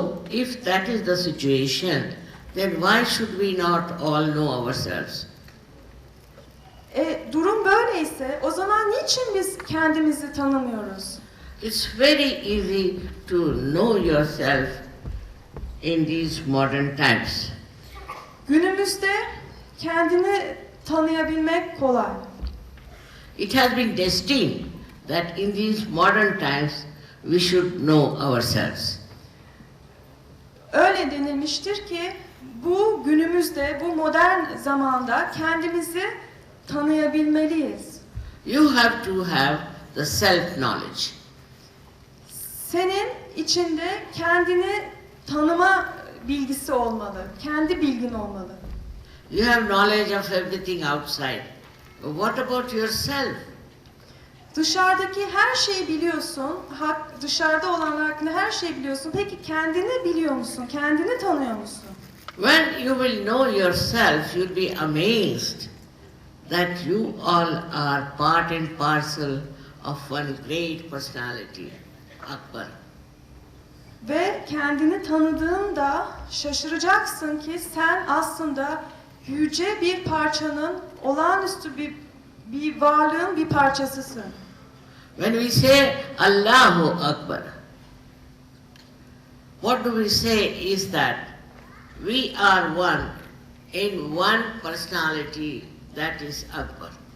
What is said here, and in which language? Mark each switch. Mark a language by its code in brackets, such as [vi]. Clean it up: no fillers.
[en] If that is the situation, then why should we not all know ourselves? [tr] Durum böyleyse o zaman niçin biz kendimizi tanımıyoruz? [en] It's very easy to know yourself in these modern times. [tr] Günümüzde kendini tanıyabilmek kolay. [en] It has been destined that in these modern times we should know ourselves. [tr] Öyle denilmiştir ki bu günümüzde, bu modern zamanda kendimizi tanıyabilmeliyiz. [en] You have to have the self-knowledge. [tr] Senin içinde kendini tanıma bilgisi olmalı, kendi bilgin olmalı. [en] You have knowledge of everything outside. But what about yourself? [tr] Dışarıdaki her şeyi biliyorsun, dışarıda olanlar hakkında her şeyi biliyorsun. Peki kendini biliyor musun? Kendini tanıyor musun? [en] When you will know yourself, you'll be amazed that you all are part and parcel of one great personality, Akbar. [tr] Ve kendini tanıdığında şaşıracaksın ki sen aslında yüce bir parçanın, olağanüstü bir varlığın bir parçasısın. [en] When we say Allahu Akbar, what do we say is that we are one in one personality, that is Akbar.